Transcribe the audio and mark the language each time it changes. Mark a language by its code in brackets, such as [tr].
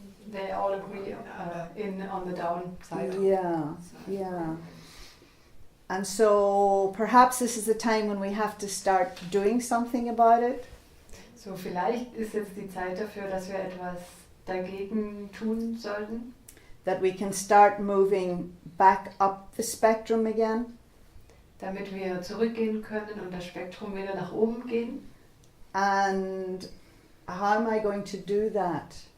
[en] They all agree on the down side. Yeah, yeah. And so perhaps this is the time when we have to start doing something about it. [de] So, vielleicht ist jetzt die Zeit dafür, dass wir etwas dagegen tun sollten. [en] That we can start moving back up the spectrum again. [de] Damit wir zurückgehen können und das Spektrum wieder nach oben gehen. [en] And how am I going to do that?